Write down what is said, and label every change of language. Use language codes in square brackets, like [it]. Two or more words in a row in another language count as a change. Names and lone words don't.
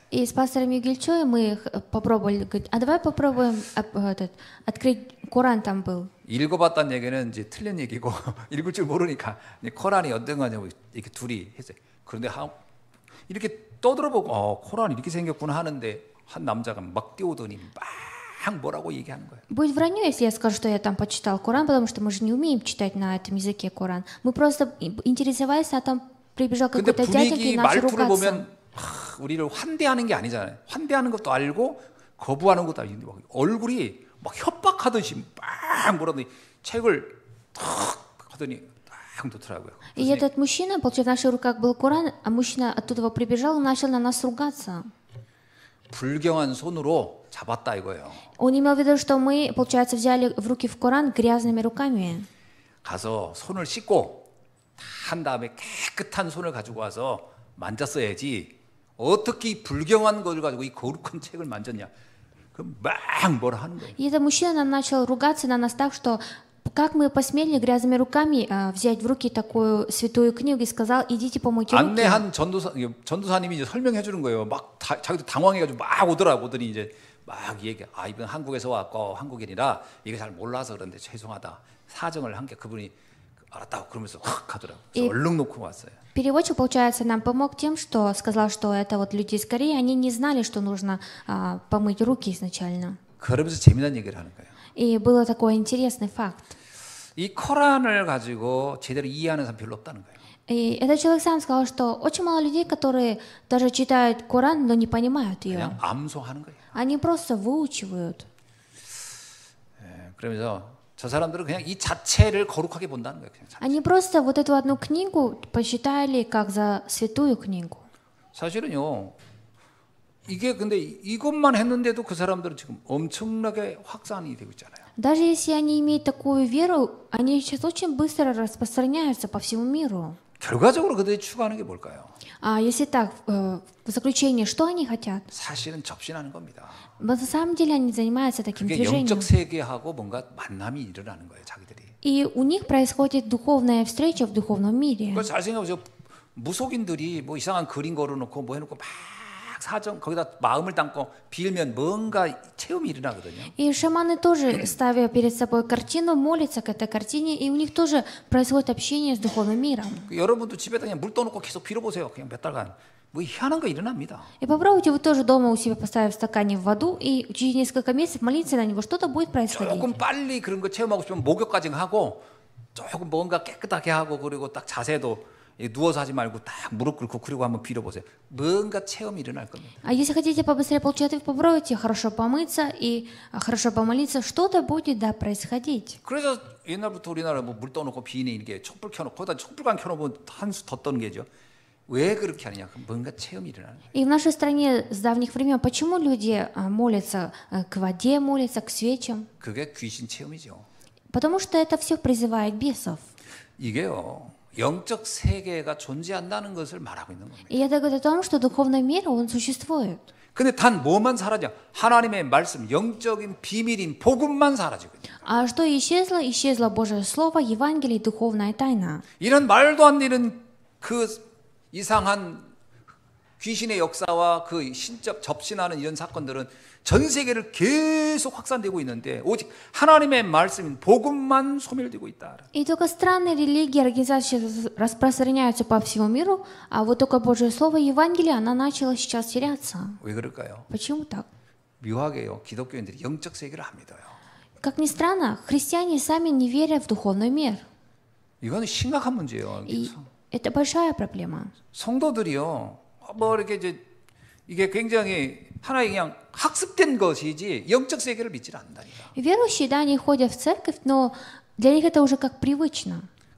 [ru] И с пастором Югельчоем мы попробовали, говорит, а давай попробуем открыть Коран там был. [ko] 읽어봤다는 얘기는 이제 틀린 얘기고 읽을 줄 모르니까 코란이 어떤 거냐고 이렇게 둘이 했어요. 그런데 이렇게 떠들어보고 코란이 이렇게 생겼구나 하는데 한 남자가 막 뛰어오더니 막 뭐라고 얘기하는 거예요. [ru] Будет вранье, если я скажу, что я там почитал Коран, потому что мы же не умеем читать на этом языке Коран. Мы просто интересовались, а там прибежал [ko] 근데 [ru] какой-то дяденька и [ko] 분위기 [ru] начал [ko] 말투를 [ru] ругаться. [ko] 보면 우리를 환대하는 게 아니잖아요. 환대하는 것도 알고 거부하는 것도 알고 얼굴이 막 협박하듯이 막 뭐라더니 책을 탁 하더니 딱 놓더라고요. [ru] И этот мужчина, получается, в наших руках был Коран, а мужчина оттуда прибежал и начал на нас ругаться. [ko] 불경한 손으로 잡았다 이거예요. [ru] Он имел в виду, что мы, получается, взяли в руки в Коран грязными руками. [ko] 가서 손을 씻고 한 다음에 깨끗한 손을 가지고 와서 만졌어야지 어떻게 불경한 걸 가지고 이 거룩한 책을 만졌냐. 그럼 막 뭐라 하는 거예요. [ru] И этот мужчина начал ругаться на нас так, что как мы посмели грязными руками взять в руки такую святую книгу и сказал, идите помойте руки. [ko] 안내한 전도사님이 이제 설명해 주는 거예요. 막 자기도 당황해가지고 막 오더니 이제 막 얘기. 이번 한국에서 왔고 한국인이라 이게 잘 몰라서 그런데 죄송하다. 사정을 한 게 그분이 알았다고 그러면서 확 하더라고요. 그래서 얼른 놓고 왔어요. [ru] Переводчик, получается, нам помог тем, что сказал, что это вот люди из Кореи, они не знали, что нужно помыть руки изначально. [ko] 그러면서 재미난 얘기를 하는 거예요. [ru] И был такой интересный факт. [ko] 이 코란을 가지고 제대로 이해하는 사람 별로 없다는 거예요. [ru] И этот человек сам сказал, что очень мало людей, которые даже читают Коран, но не понимают ее. [ko] 그냥 암송하는 거예요. [ru] Они просто выучивают. [ko] 그러면서 저 사람들은 그냥 이 자체를 거룩하게 본다는 거예요. 그냥 [ru] Они просто вот эту одну книгу посчитали как за святую книгу. [ko] 사실은요. 이게 근데 이것만 했는데도 그 사람들은 지금 엄청나게 확산이 되고 있잖아요. [ru] Даже если они имеют такую веру, они сейчас очень быстро распространяются по всему миру. [ko] 결과적으로 그들이 추구하는 게 뭘까요? [ru] А если так, в заключение, что они хотят? [ko] 사실은 접신하는 겁니다. [ru] На самом деле они занимаются таким [ko] 그게 [ru] движением. [ko] 영적 세계하고 뭔가 만남이 일어나는 거예요, 자기들이. [ru] И у них происходит духовная встреча в духовном мире. [ko] 그걸 잘 생각해보세요. 무속인들이 뭐 이상한 그림 걸어놓고 뭐 해놓고 막 사정 거기다 마음을 담고 빌면 뭔가 체험이 일어나거든요. [ru] И шаманы тоже, ставя перед собой картину, молятся к этой картине, и у них тоже происходит общение с духовным миром. [ko] 여러분도 집에다 그냥 물 떠놓고 계속 빌어보세요. 그냥 몇 달간. 뭐 희한한 거 일어납니다. [ru] И попробуйте вы тоже дома у себя поставив в стакане в воду и через несколько месяцев молиться на него, что-то будет происходить. [ko] 조금 빨리 그런 거 체험하고 싶으면 목욕까지 하고 조금 뭔가 깨끗하게 하고 그리고 딱 자세도 누워서 하지 말고 딱 무릎 꿇고 그리고 한번 빌어보세요. 뭔가 체험이 일어날 겁니다. [ru] А если хотите побыстрее получать, вы попробуйте хорошо помыться и хорошо помолиться, что-то будет, да, происходить. [ko] 그래서 옛날부터 우리나라 뭐 물 떠놓고 비인에 이렇게 촛불 켜놓고 거기다 촛불관 켜놓으면 한 수 더 떠는 게죠. 왜 그렇게 하느냐? 뭔가 체험이 일어나는 거예요. [ru] И в нашей стране с давних времен почему люди молятся к воде, молятся к свечам? [ko] 그게 귀신 체험이죠. [ru] Потому что это все призывает бесов. [ko] 이게요. 영적 세계가 존재한다는 것을 말하고 있는 겁니다. [ru] И это говорит о том, что духовный мир, он существует. [ko] 근데 단 뭐만 사라져? 하나님의 말씀, 영적인 비밀인 복음만 사라지거든요. [ru] А что исчезло? Исчезло Божье Слово, Евангелие, духовная тайна. [ko] 이런 말도 안 되는 그 이상한 귀신의 역사와 그 신적 접신하는 이런 사건들은 전 세계를 계속 확산되고 있는데 오직 하나님의 말씀인 복음만 소멸되고 있다. [ru] И только странные религии, организации сейчас распространяются по всему миру, а вот только Божье Слово, Евангелие, она начала сейчас теряться. [ko] 왜 그럴까요? [ru] Почему так? [ko] 묘하게요. 기독교인들이 영적 세계를 안 믿어요. [ru] Как ни странно, христиане сами не верят в духовный мир. [ko] 이거는 심각한 문제예요. [ru] И это большая проблема. [ko] 성도들이요. 뭐 이렇게 이게 굉장히 하나의 그냥 학습된 것이지 영적 세계를 믿지 않는다니까. [ru] Верующие, да, они ходят в церковь, но для них это уже как привычно.